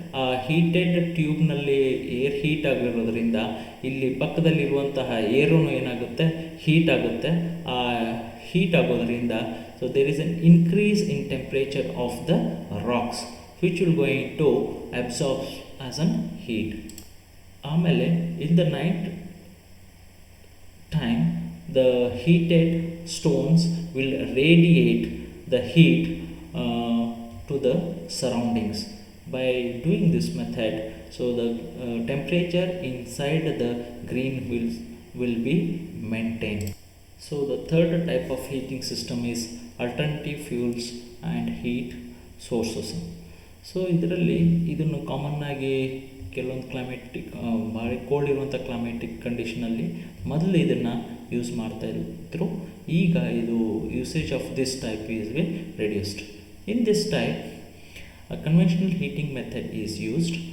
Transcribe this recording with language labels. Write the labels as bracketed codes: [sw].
[kn] ಆ ಹೀಟೆಡ್ ಟ್ಯೂಬ್ನಲ್ಲಿ air heat ಆಗಿರೋದ್ರಿಂದ ಇಲ್ಲಿ ಪಕ್ಕದಲ್ಲಿರುವಂತಹ ಏರೂ ಏನಾಗುತ್ತೆ ಹೀಟ್ ಆಗುತ್ತೆ. ಆ ಹೀಟ್ ಆಗೋದ್ರಿಂದ [en] So there is an increase in temperature of the rocks which will going to absorb as an heat. ಆಮೇಲೆ in the night time the heated stones will radiate the heat to the surroundings. By doing this method, so the temperature inside the green will be maintained. So the third type of heating system is alternative fuels and heat sources. [kn] So ಇದನ್ನು ಕಾಮನ್ನಾಗಿ ಕೆಲವೊಂದು climatic ಭಾಳ cold ಇರುವಂಥ climatic ಕಂಡೀಷನಲ್ಲಿ ಮೊದಲು ಇದನ್ನು use ಮಾಡ್ತಾಯಿದ್ರು. ಈಗ ಇದು [en] Usage of this type is be reduced. In this type a conventional heating method is used.